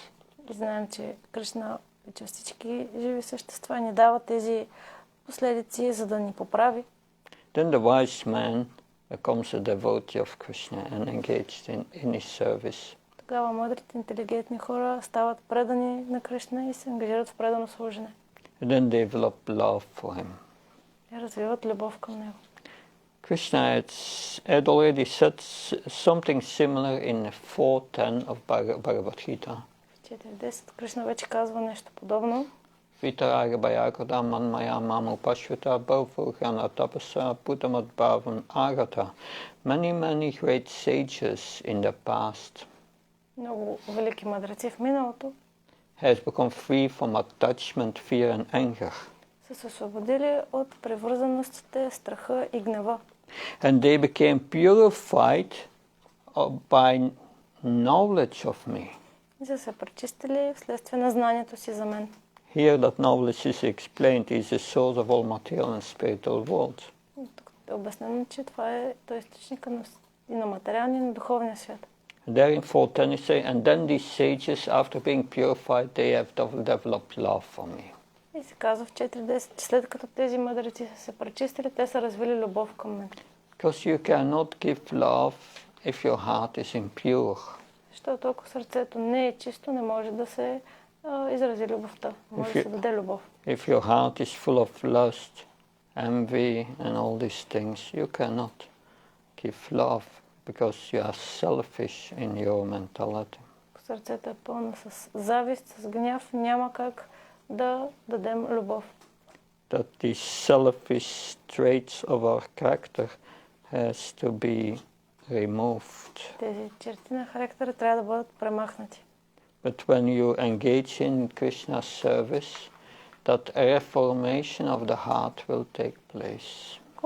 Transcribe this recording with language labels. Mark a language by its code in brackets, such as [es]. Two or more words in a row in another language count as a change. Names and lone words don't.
[bg] И знаем, че Кришна обича всички живи същества ни дава тези последици, за да ни поправи. [en] then the wise man becomes a devotee of Krishna and engaged in his service. [bg] Тогава мъдрите, интелигентни хора стават предани на Кришна и се ангажират в предано служене. [en] And then develop love for him. [bg] И развиват любов към него. [en] Krishna had already said something similar in 4.10 of Bhagavad-gita. [bg] В 4.10 Кришна вече казва нещо подобно. [sa] वीतराग मन्मया मामुपाश्रिता बहवो तपसा बुद्धमद्भावम् आगताः. [en] Many great sages in the past [bg] Много велики мъдреци в миналото [en] has become free from attachment, fear and anger. [bg] са се освободили от привързаностите, страха и гнева. [en] And they became purified by knowledge of me. [bg] И са се пречистили вследствие на знанието си за мен. [en] Here that knowledge is explained is the source of all material and spiritual worlds. [bg] Тук е обяснено, че това е източника и на материалния, и на духовния свят. [en] And there in 4.10 it says, and then these sages, after being purified, they have developed love for me. [bg] И се казва в 4.10, че след като тези мъдреци са се пречистили, те са развили любов към мен. [en] Because you cannot give love if your heart is impure. [bg] Защото ако сърцето не е чисто, не може да се изрази любовта. Може да се даде любов. [en] If your heart is full of lust, envy and all these things, you cannot give love because you are selfish in your mentality. [bg] Ако сърцето е пълно с завист, с гняв, няма как да дадем любов. [en] That these selfish traits of our character has to be removed. [bg] Тези черти на характера трябва да бъдат премахнати. [en] But when you engage in Krishna's service, that reformation of the heart will take place.